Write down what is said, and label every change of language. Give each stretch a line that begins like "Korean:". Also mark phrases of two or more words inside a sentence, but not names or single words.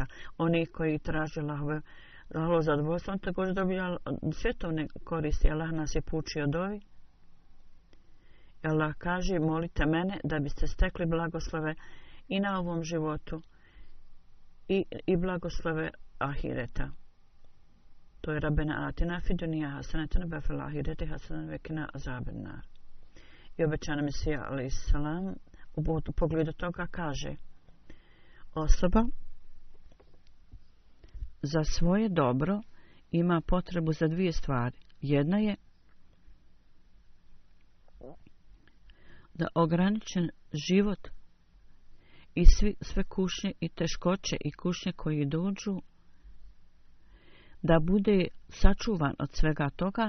Bosnian: Oni koji traže Allahovo zadovoljstvo, on također dobija svjetovne koristi. Allah nas je poučio dovi. Allah kaže, molite mene da biste stekli blagoslove i na ovom životu i blagoslove ahireta. To je
Arabic: ربنا آتنا في الدنيا حسنة وفي الآخرة حسنة وقنا عذاب النار.
Bosnian: I obećana Mesija
Arabic: عليه السلام
Bosnian: u pogledu toga kaže: osoba za svoje dobro ima potrebu za dvije stvari. Jedna je da ograničen život i sve kušnje i teškoće i kušnje koji dođu, da bude sačuvan od svega toga.